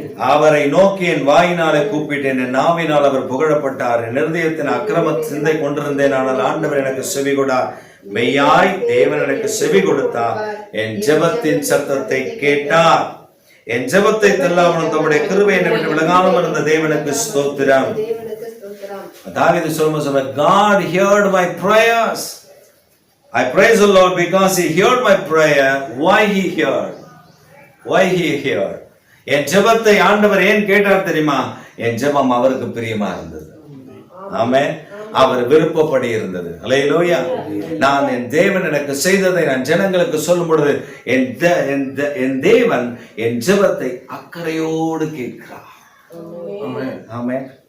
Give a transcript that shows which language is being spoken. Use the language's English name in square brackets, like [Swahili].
[Tamil] அவரை நோக்கி என் வாயினாலே கூப்பிட்டேன், என் நாவினால் அவர் புகழப்பட்டார். என் இருதயத்தின் அக்கிரம சிந்தை கொண்டிருந்தேன், ஆனால் ஆண்டவர் எனக்கு செவி கொடார். மெய்யாய் தேவன் எனக்கு செவி கொடுத்தார். என் ஜெபத்தின் சத்தத்தை கேட்டார். என் ஜெபத்தை தெல்லாமல் தம்முடைய கிருபை என்னை விட்டு விலகாமல் இருந்த தேவனுக்கு ஸ்தோத்திரம். தாவீது சொல்லும்போது, [English] God heard my prayers. I praise the Lord because he heard my prayer. Why he heard? Why he heard? [Tamil] என் ஜெபத்தை ஆண்டவர் ஏன் கேட்டார் தெரியுமா? என் ஜெபம் அவருக்கு பிரியமா இருந்தது. ஆமென். அவர் விருப்பப்படி இருந்தது. அல்லேலூயா. நான் என் தேவன் எனக்கு செய்ததை நான் ஜனங்களுக்கு சொல்லும் பொழுது என் தேவன் என் ஜெபத்தை அக்கறையோடு கேட்கிறார். ஆமென்.